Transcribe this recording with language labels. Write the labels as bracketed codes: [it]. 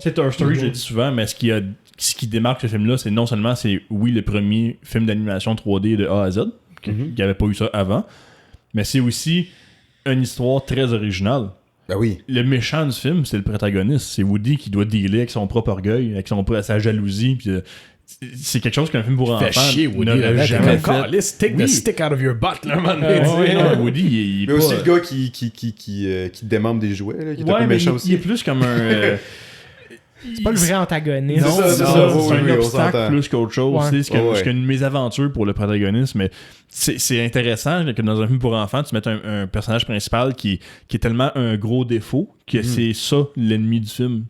[fr] C'est Toy Story, je le dis souvent, mais ce qui démarque ce film-là, c'est non seulement le premier film d'animation 3D de A à Z, qui n'avait pas eu ça avant, mais c'est aussi une histoire très originale. Ben oui. Le méchant du film, c'est le protagoniste. C'est Woody qui doit dealer avec son propre orgueil, avec sa jalousie, puis c'est quelque chose qu'un film pour enfants n'aurait jamais fait. [en] Let's take the stick out of your butt, là, man. [fr] Woody, il est mais aussi le gars qui démembre des jouets, là, qui est un peu méchant aussi. Il est plus comme un... C'est pas le vrai antagoniste. C'est un obstacle plus qu'autre chose. Ouais. C'est une mésaventure pour le protagoniste, mais c'est intéressant que dans un film pour enfants, tu mettes un personnage principal qui est tellement un gros défaut que c'est ça l'ennemi du film.